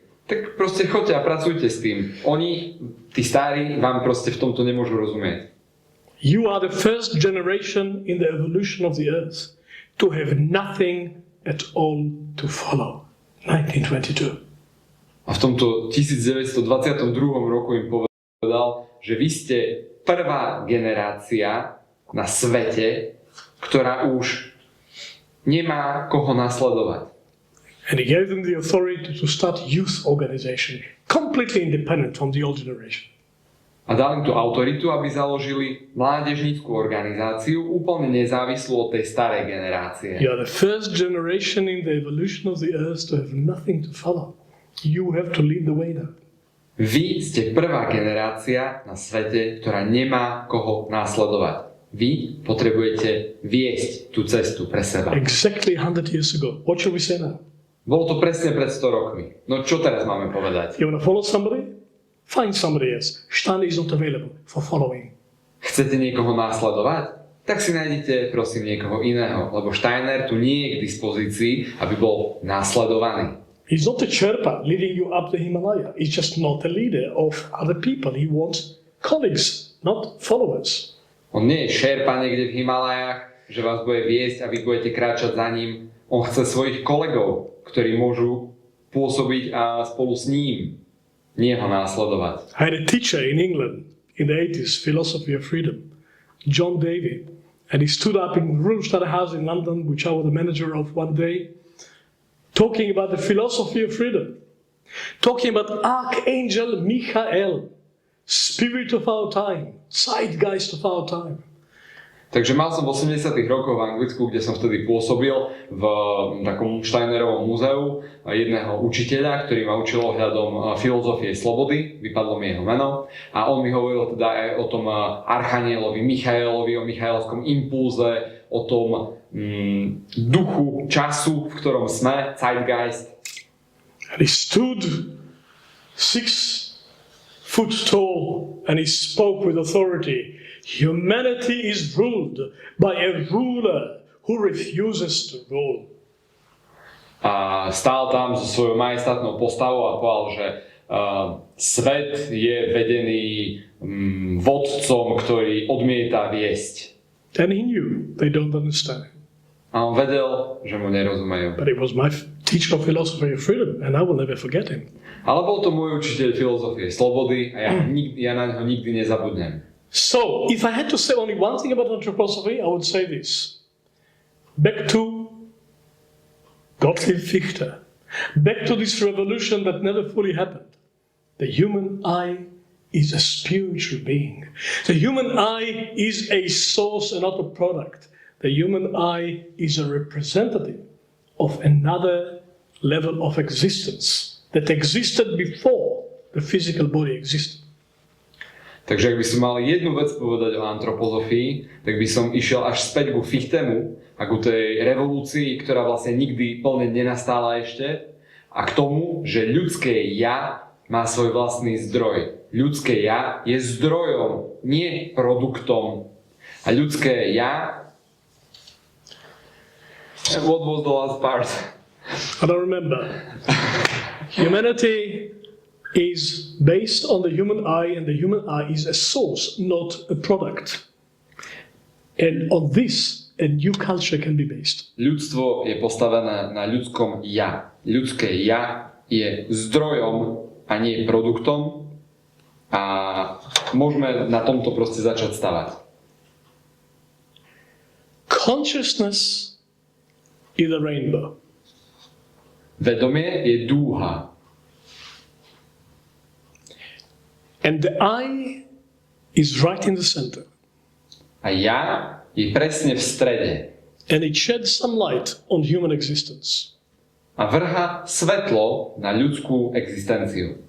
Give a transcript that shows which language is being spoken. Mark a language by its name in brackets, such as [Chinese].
[Slovak] Tak proste choďte a pracujte s tým. Oni, tí starí, vám proste v tomto nemôžu rozumieť. [English] You are the first generation in the evolution of the earth to have nothing at all to follow. 1922. [Slovak] A v tomto 1922 roku im povedal, že vy ste prvá generácia na svete, ktorá už nemá koho nasledovať. [English] And he gave them the authority to start youth organization, completely independent from the old generation. [Slovak] A dal im tú autoritu, aby založili mládežnícku organizáciu úplne nezávislú od tej starej generácie. [English] You are the first generation in the evolution of the earth to have nothing to follow. You have to lead the way now. [Slovak] Vy ste prvá generácia na svete, ktorá nemá koho následovať. Vy potrebujete viesť tú cestu pre seba. [English] Exactly 100 years ago. What should we say now? [Slovak] Bolo to presne pred 100 rokmi. No čo teraz máme povedať? [English] You want to follow somebody? Find somebody else. Steiner is not available for following. [Slovak] Chcete niekoho následovať? Tak si nájdete, prosím, niekoho iného, lebo Steiner tu nie je k dispozícii, aby bol následovaný. [English] He's not a Sherpa leading you up the Himalaya. He's just not a leader of other people. He wants colleagues, not followers. [Slovak] On nie je šerpa niekde v Himalajách, že vás bude viesť a vy budete kráčať za ním. On chce svojich kolegov, ktorí môžu pôsobiť a spolu s ním nie ho následovať. [English] I had a teacher in England in the 80s, Philosophy of Freedom, John David, and he stood up in Rundstad House in London, which I was the manager of one day, talking about the philosophy of freedom, talking about Archangel Michael, spirit of our time, zeitgeist of our time. [Slovak] Takže mal som v 80. rokoch v Anglicku, kde som vtedy pôsobil v takom Steinerovom múzeu jedného učiteľa, ktorý ma učil ohľadom filozofie slobody, vypadlo mi jeho meno, a on mi hovoril teda aj o tom archanielovi Michaelovi, o michaelskom impulze, o tom duchu času, v ktorom sme, zeitgeist. [English] And he stood 6 foot tall and he spoke with authority. Humanity is ruled by a ruler who refuses to rule. [Slovak] A stál tam so svojou majestátnou postavou a povedal, že svet je vedený vodcom, ktorý odmieta viesť. [English] And he knew they don't understand. [Slovak] A on vedel, že mu nerozumejú. [English] But it was my teacher of philosophy of freedom and I will never forget him. [Slovak] Ale bol to môj učiteľ filozofie slobody a ja na neho nikdy nezabudnem. [English] So, if I had to say only one thing about anthroposophy, I would say this. Back to Gottlieb Fichte. Back to this revolution that never fully happened. The human eye is a spiritual being. The human eye is a source and not a product. The human eye is a representative of another level of existence that existed before the physical body existed. [Slovak] Takže ak by som mal jednu vec povedať o antropozofii, tak by som išiel až späť ku Fichtemu a ku tej revolúcii, ktorá vlastne nikdy plne nenastála ešte, a k tomu, že ľudské ja má svoj vlastný zdroj. Ľudské ja je zdrojom, nie produktom. A ľudské ja... [English] What was the last part? I don't remember. Humanity is based on the human eye, and the human eye is a source, not a product. And on this, a new culture can be based. [Slovak] Ľudstvo je postavené na ľudskom ja. Ľudské ja je zdrojom a nie produktom. A môžeme na tomto proste začať stavať. [English] Consciousness is a rainbow. [Slovak] Vedomie je dúha. [English] And the I is right in the center. [Slovak] A ja je presne v strede. [English] And it sheds some light on human existence. [Slovak] A vrha svetlo na ľudskú existenciu.